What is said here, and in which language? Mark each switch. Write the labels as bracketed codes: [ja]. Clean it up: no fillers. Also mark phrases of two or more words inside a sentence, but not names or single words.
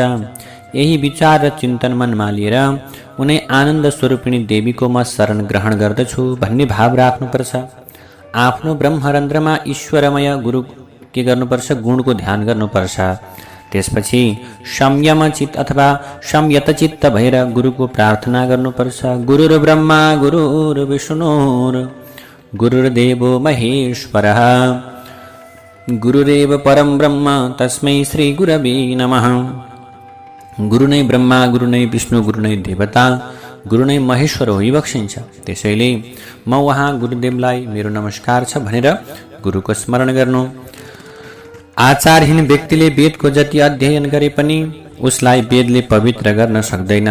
[ne] यही विचार र चिन्तन मनमा लिएर उनै आनन्द स्वरूपिणी देवीको म शरण ग्रहण गर्दछु भन्ने भाव राख्नुपर्छ। आफ्नो ब्रह्मरन्ध्रमा ईश्वरमय गुरु के गर्नुपर्छ? गुणको ध्यान गर्नुपर्छ। त्यसपछि संयम चित्त अथवा संयत चित्त भएर गुरुको प्रार्थना गर्नुपर्छ। [sa] गुरुर ब्रह्मा गुरुर विष्णुर गुरुर्देवो महेश्वरः गुरुरेव परम ब्रह्म तस्मै श्री गुरवे नमः। [ne] गुरु नै ब्रह्मा, गुरु नै विष्णु, गुरु नै देवता, गुरु नै महेश्वर होइबक्सिन्छ। त्यसैले म उहाँ गुरुदेवलाई मेरो नमस्कार छ भनेर गुरुको स्मरण गर्नु। आचारहीन व्यक्तिले वेदको जति अध्ययन गरे पनि उसलाई वेदले पवित्र गर्न सक्दैन।